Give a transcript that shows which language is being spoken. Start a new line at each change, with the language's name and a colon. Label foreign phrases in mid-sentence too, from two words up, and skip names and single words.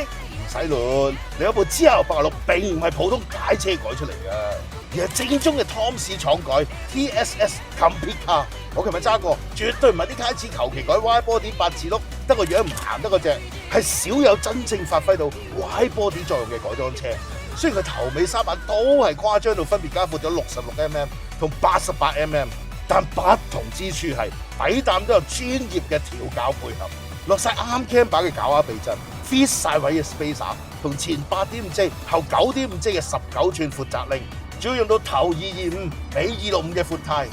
Cantonese: 唔使亂，你有部 GR86並唔係普通街車改出嚟嘅，而係正宗嘅湯士廠改 TSS Complete Car。我琴日揸過，絕對唔係啲街車求其改 Y-Body 8字轆， 得個樣唔行得嗰隻，係少有真正發揮到
English: wide body
Cantonese: 作用嘅改裝車。雖然佢頭尾三眼都係誇張到分別加闊咗66mm 同88mm， 但不同之處係底膽都有專業嘅調校配合，落晒啱 cam 把嘅絞壓避震 ，fit 晒位嘅 spacer， 同前 8.5J 後 9.5J 嘅19寸闊窄鈴，主要用到頭225尾265嘅闊胎。